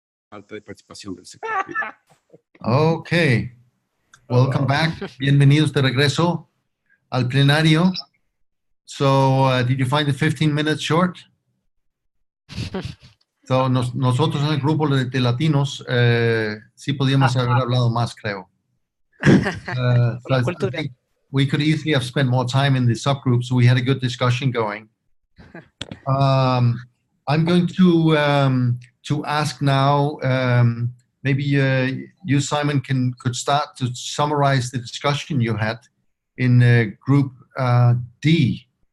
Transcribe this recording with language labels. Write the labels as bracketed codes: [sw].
[es] falta de participación del sector privado. [en] Okay. Welcome back. [es] Bienvenidos de regreso al plenario. [en] So, did you find the 15 minutes short? [es] So, nosotros en el grupo de latinos sí podíamos haber hablado más, creo. [en] So I think we could easily have spent more time in the subgroups. So we had a good discussion going. I'm going to ask now. Maybe you, Simon, could start to summarize the discussion you had in group D.